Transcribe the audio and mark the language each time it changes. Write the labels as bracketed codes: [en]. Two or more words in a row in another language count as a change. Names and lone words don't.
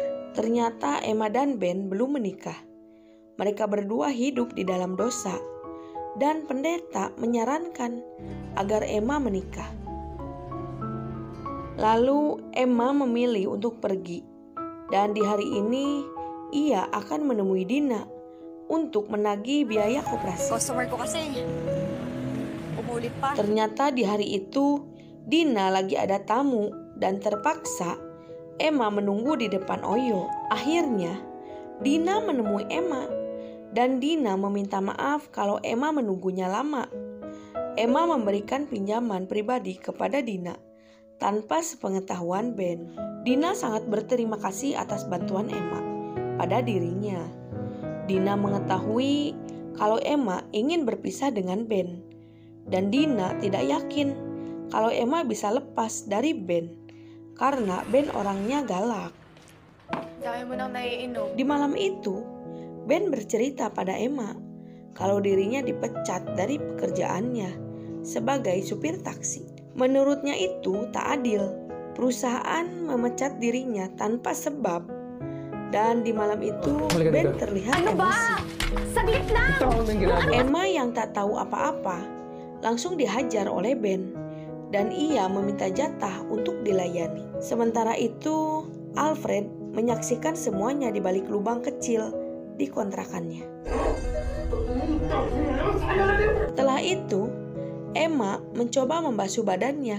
[id] Ternyata Emma dan Ben belum menikah. Mereka berdua hidup di dalam dosa, dan pendeta menyarankan agar Emma menikah. Lalu Emma memilih untuk pergi, dan di hari ini ia akan menemui Dina untuk menagih biaya koperasi. [tl] Customer ko kasi. Umulit pa. [id] Ternyata di hari itu Dina lagi ada tamu, dan terpaksa Emma menunggu di depan Oyo. Akhirnya Dina menemui Emma, dan Dina meminta maaf kalau Emma menunggunya lama. Emma memberikan pinjaman pribadi kepada Dina tanpa sepengetahuan Ben. Dina sangat berterima kasih atas bantuan Emma pada dirinya. Dina mengetahui kalau Emma ingin berpisah dengan Ben, dan Dina tidak yakin kalau Emma bisa lepas dari Ben karena Ben orangnya galak. [tl] Dami mo nang naiinom. [id] Di malam itu, Ben bercerita pada Emma kalau dirinya dipecat dari pekerjaannya sebagai supir taksi. Menurutnya itu tak adil. Perusahaan memecat dirinya tanpa sebab. Dan di malam itu Ben terlihat emosi. [tl] Saglit lang! [id] Emma yang tak tahu apa-apa langsung dihajar oleh Ben dan ia meminta jatah untuk dilayani. Sementara itu Alfred menyaksikan semuanya di balik lubang kecil di kontrakannya. Setelah itu Emma mencoba membasuh badannya.